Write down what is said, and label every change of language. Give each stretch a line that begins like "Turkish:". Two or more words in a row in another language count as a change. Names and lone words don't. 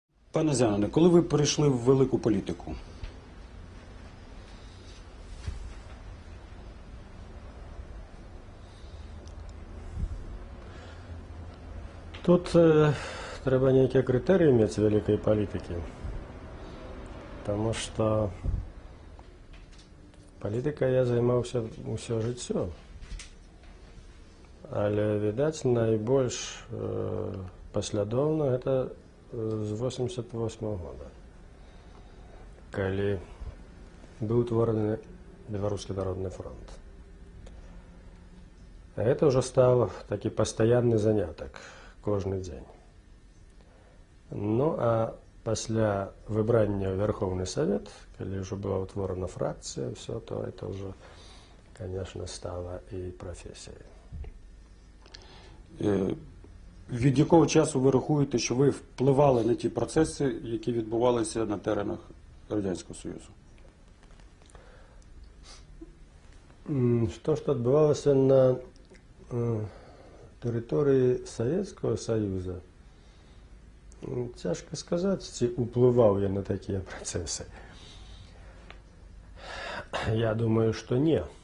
Ukrainian: Пане Зянине, коли ви перейшли в велику політику?
Russian: Тут треба некие критерии иметь в великой политике, потому что политикой
Belarusian: я займаўся ўсё жыццё. Але, відаць, найбольш паслядоўна гэта з 88 года, калі быў утвораны Беларускі народны фронт. Гэта ўжо стаў такі пастаянны занятак кожны дзень. Ну, а пасля выбрання ў Верховны Савет, калі ўжо была ўтворана фракцыя,
Russian: все то это
Belarusian: ўжо, конечно, стала і прафесіяй.
Ukrainian: Від якого часу ви рахуєте, що ви впливали на ті процеси, які відбувалися на теренах Радянського Союзу?
Belarusian: Што ж адбывалася на тэрыторыі Савецкага Саюза, цяжка сказаць, ці ўплываў я на такія працэсы. Я думаю, што не.